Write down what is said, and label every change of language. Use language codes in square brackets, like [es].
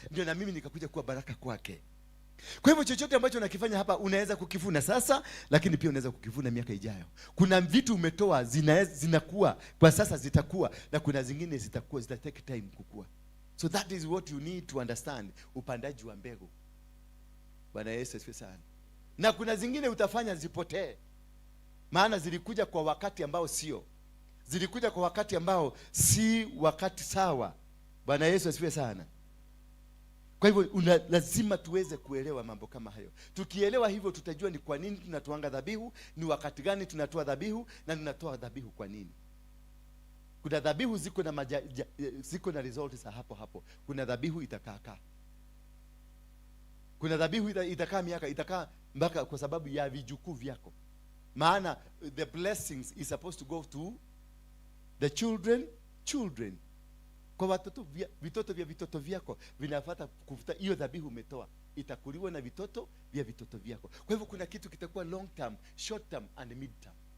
[sw] Ndio na mimi nikakuja kuwa baraka kwake. Kwa hivyo chochote ambacho unakifanya hapa unaweza kukivuna sasa, lakini pia unaweza kukivuna miaka ijayo. Kuna vitu umetoa zinakuwa kwa sasa, zitakuwa, na kuna zingine zitakuwa [en] take time [sw] kukua. [en] So that is what you need to understand, [sw] upandaji wa mbegu. Bwana Yesu asifiwe sana. Na kuna zingine utafanya zipotee. Maana zilikuja kwa wakati ambao sio. Zilikuja kwa wakati ambao si wakati sawa. Bwana Yesu asifiwe sana. Kwa hivyo lazima tuweze kuelewa mambo kama hayo. Tukielewa hivyo tutajua ni kwa nini tunatoanga dhabihu, ni wakati gani tunatoa dhabihu, na tunatoa dhabihu kwa nini. Kuna dhabihu ziko na results za hapo. Kuna dhabihu itakaa. Kuna dhabihu itakaa miaka, itakaa mpaka kwa sababu ya vijukuu vyako. Maana [en] the blessings is supposed to go to the children. [sw] Kwa watoto vitoto vya vitoto vyako vinafuata kufuta hiyo dhabihu umetoa, itakuliwa na vitoto vya vitoto vyako. Kwa hivyo kuna kitu kitakuwa [en] long term, short term and mid term.